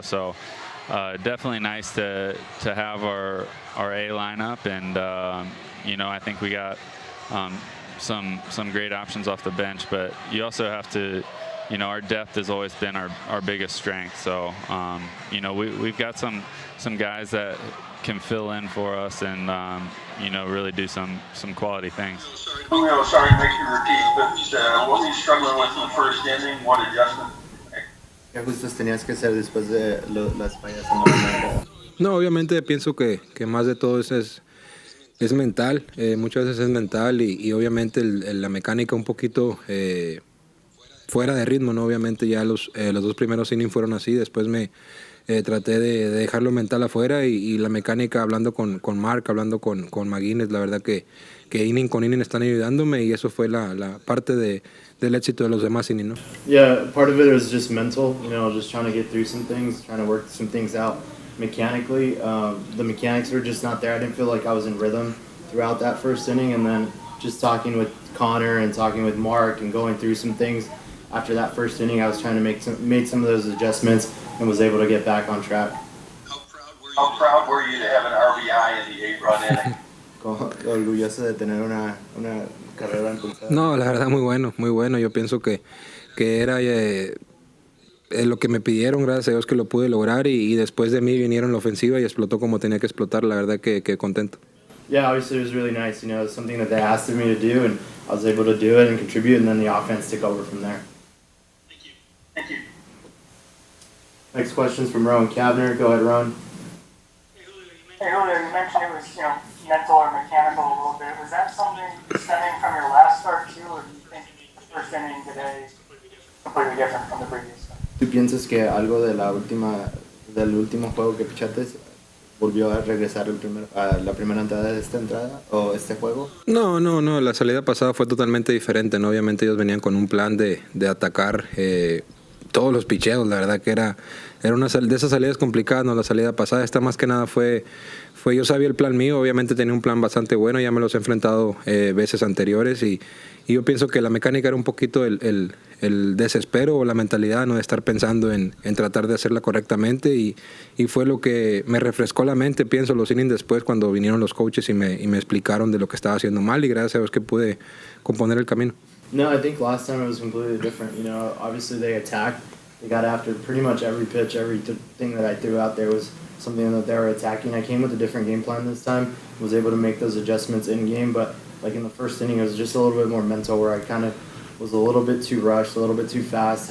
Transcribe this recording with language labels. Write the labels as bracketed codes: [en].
[en] So definitely nice to have our A lineup, and you know, I think we got some great options off the bench, but you also have to, you know, our depth has always been our biggest strength. So, you know, we've got some guys that can fill in for us and, you know, really do some quality things. Julio, sorry to make you repeat, but what were you struggling with in the first inning? What adjustment? [es] ¿Qué ajustes tenías que hacer después de las fallas en la primera? No, obviamente pienso que más de todo es mental, muchas veces es mental y obviamente la mecánica un poquito fuera de ritmo, ¿no? Obviamente ya los dos primeros innings fueron así, después me traté de dejarlo mental afuera y la mecánica, hablando con Mark, hablando con McGuinness, la verdad que inning con inning están ayudándome y eso fue la parte del éxito de los demás innings, ¿no? [en] Yeah, part of it was just mental, you know, just trying to get through some things, trying to work some things out mechanically. The mechanics were just not there. I didn't feel like I was in rhythm throughout that first inning, and then just talking with Connor and talking with Mark and going through some things after that first inning, I was trying to made some of those adjustments and was able to get back on track. How proud were you to have an RBI in the 8-run inning? [es] Orgulloso de tener una carrera impulsada. No, la verdad muy bueno. Yo pienso que era lo que me pidieron, gracias a Dios que lo pude lograr y después de mí vinieron la ofensiva y explotó como tenía que explotar, la verdad que contento. [en] Yeah, obviously it was really nice, you know, it was something that they asked of me to do and I was able to do it and contribute, and then the offense took over from there. Thank you. Next question's from Rowan Kavner. Go ahead, Rowan. Hey, Julio, you mentioned it was, you know, mental or mechanical a little bit. Was that something stemming from your last start too, or do you think the first inning today is completely different from the previous? [es] ¿Tú piensas que algo del último juego que pichaste volvió a regresar a la primera entrada de esta entrada o este juego? No, la salida pasada fue totalmente diferente, ¿no? Obviamente ellos venían con un plan de atacar todos los picheos, la verdad que era una de esas salidas complicadas, ¿no? La salida pasada, esta más que nada fue yo sabía el plan mío, obviamente tenía un plan bastante bueno, ya me los he enfrentado veces anteriores y yo pienso que la mecánica era un poquito el desespero o la mentalidad, ¿no? De estar pensando en tratar de hacerla correctamente y fue lo que me refrescó la mente, pienso, los innings después cuando vinieron los coaches y me explicaron de lo que estaba haciendo mal y gracias a Dios que pude componer el camino. [en] No, I think last time it was completely different. You know, obviously they attacked. They got after pretty much every pitch, everything that I threw out there was something that they were attacking. I came with a different game plan this time. Was able to make those adjustments in game, but like in the first inning, it was just a little bit more mental, where I kind of was a little bit too rushed, a little bit too fast.